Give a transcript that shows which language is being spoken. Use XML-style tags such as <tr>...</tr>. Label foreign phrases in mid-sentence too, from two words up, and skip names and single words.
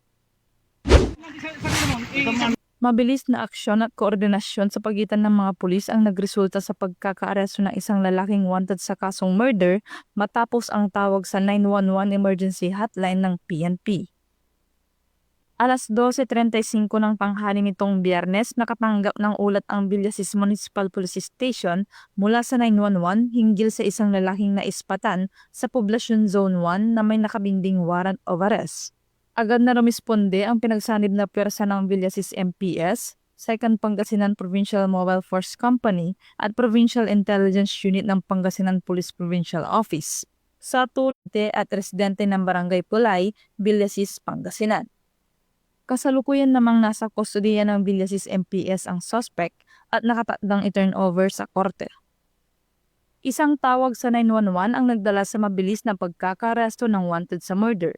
<tl>Mabilis na aksyon at koordinasyon sa pagitan ng mga pulis ang nagresulta sa pagkakaaresto ng isang lalaking wanted sa kasong murder matapos ang tawag sa 911 emergency hotline ng PNP. Alas 12:35 ng tanghali nitong Biyernes, nakatanggap ng ulat ang Villasis Municipal Police Station mula sa 911 hinggil sa isang lalaking naispatan sa Poblacion Zone 1 na may nakabinding</tl> <en>warrant of arrest.</en> <tl>Agad na rumisponde ang pinagsanib na pwersa ng Villasis MPS, 2nd Pangasinan Provincial Mobile Force Company at Provincial Intelligence Unit ng Pangasinan Police Provincial Office sa turete at residente ng Barangay Pulay, Villasis, Pangasinan. Kasalukuyan namang nasa kustodiya ng Villasis MPS ang suspect at nakatakdang i-turnover sa korte. Isang tawag sa 911 ang nagdala sa mabilis na pagkakaresto ng wanted sa murder.</tl>